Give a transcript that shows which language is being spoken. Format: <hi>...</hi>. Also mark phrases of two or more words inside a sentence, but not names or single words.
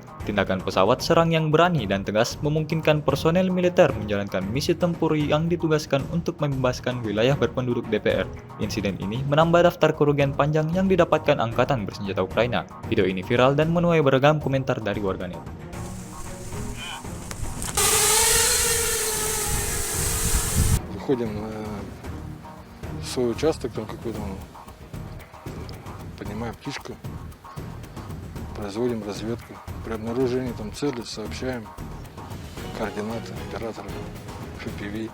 <id>Tindakan pesawat serang yang berani dan tegas memungkinkan personel militer menjalankan misi tempur yang ditugaskan untuk membebaskan wilayah berpenduduk DPR. Insiden ini menambah daftar kerugian panjang yang didapatkan angkatan bersenjata Ukraina. Video ini viral dan menuai beragam komentar dari warganet.</id> <ru>Выходим на свой участок, там какой-то, поднимаем птичку, производим разведку. При обнаружении там цели сообщаем координаты оператора FPV.</ru>